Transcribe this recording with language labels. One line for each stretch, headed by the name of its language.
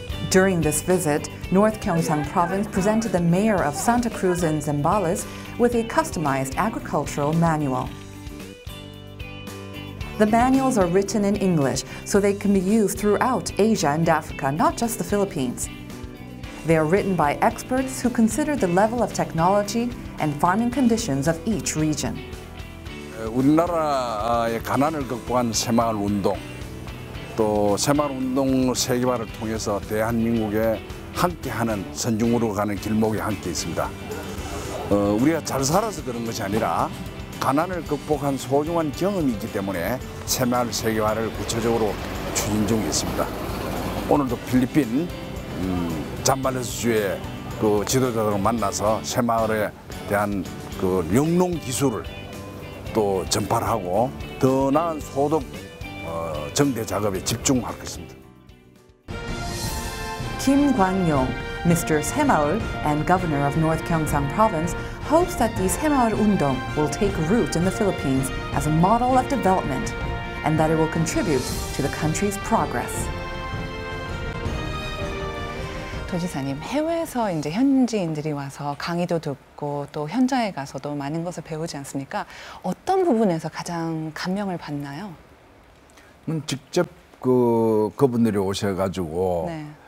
English: During this visit, North Gyeongsang Province presented the mayor of Santa Cruz in Zambales with a customized agricultural manual. The manuals are written in English, so they can be used throughout Asia and Africa, not just the Philippines. They are written by experts who consider the level of technology and farming conditions of each region.
Korean: 우리나라의 가난을 극복한 새마을 운동, 또 새마을 운동 세계화를 통해서 대한민국에 함께하는 선중으로 가는 길목에 함께 있습니다. 우리가 잘 살아서 그런 것이 아니라 가난을 극복한 소중한 경험이 있기 때문에 새마을 세계화를 구체적으로 추진 중에 있습니다. 오늘도 필리핀 잠발레스주의 그 지도자들을 만나서 새마을에 대한 그 영농 기술을 또 전파하고 더 나은 소득 정대 작업에 집중할 것입니다.
English: Kim Kwang-yong, Mr. Semaul and governor of North Gyeongsang Province, hopes that the Semaul Undong will take root in the Philippines as a model of development and that it will contribute to the country's progress.
Korean: 도지사님, 해외에서 이제 현지인들이 와서 강의도 듣고 또 현장에 가서도 많은 것을 배우지 않습니까? 어떤 부분에서 가장 감명을 받나요? 직접 그분들이 오셔가지고 네.